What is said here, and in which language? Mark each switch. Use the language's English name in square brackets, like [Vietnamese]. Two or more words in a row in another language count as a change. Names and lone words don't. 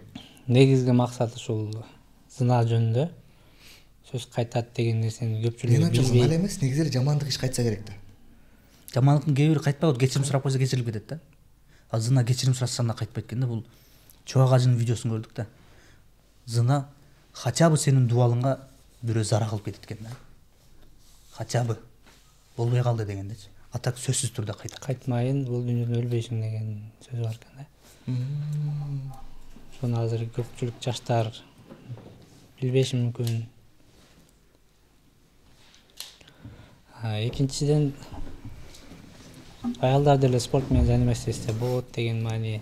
[Kyrgyz] Негизги максаты ушул зына жөнүндө. Сөз кайтат деген нерсени көпчүлүк билбейт. Ал эмес, негизи эле жамандык иш кайтса керек да. Жамандыктын кээ бири кайтпайт, кечирим сурап койсо кечирилип кетет да. А зына кечирим сурасаң да кайтпайт экен да. Бул Чубак ажынын видеосун көрдүк да. Зына [Russian] хотя бы [Kyrgyz] сенин дубалыңа бирөө зара кылып кетет экен да. [Russian] Хотя бы [Kyrgyz] болбой калды дегендечи. А так сөзсүз түрдө кайтмайын, бул дүйнөдө өлбөйсүң деген сөз бар экен да. Шуну азыр көпчүлүк жаштар билбеши мүмкүн. Экинчиден аялдар деле спорт менен заниматься этсе болот деген маани.